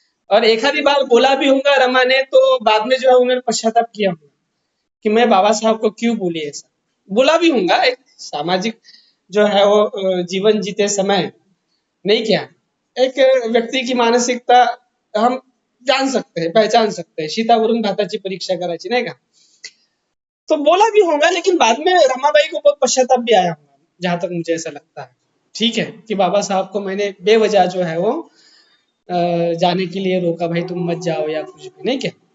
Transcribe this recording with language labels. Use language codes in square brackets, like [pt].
[hi] और एक आधी बार बोला भी होगा रमा ने तो बाद में जो है उन्होंने पश्चाताप किया होगा कि मैं बाबा साहब को क्यों बोली ऐसा। बोला भी होगा एक सामाजिक जो है वो जीवन जीते समय। नहीं क्या? एक व्यक्ती की मानसिकता हम जान सकते हैं, पहचान सकते हैं. [mr] शीतावरून भाताची परीक्षा करायची नाही का? [hi] तो बोला भी होगा, लेकिन बाद में रमाबाई को बहुत पश्चाताप भी आया होगा, जहां तक मुझे ऐसा लगता है। ठीक है कि बाबा साहब को मैंने बेवजह जो है वो जाने के लिए रोका, भाई तुम मत जाओ या कुछ भी नहीं क्या?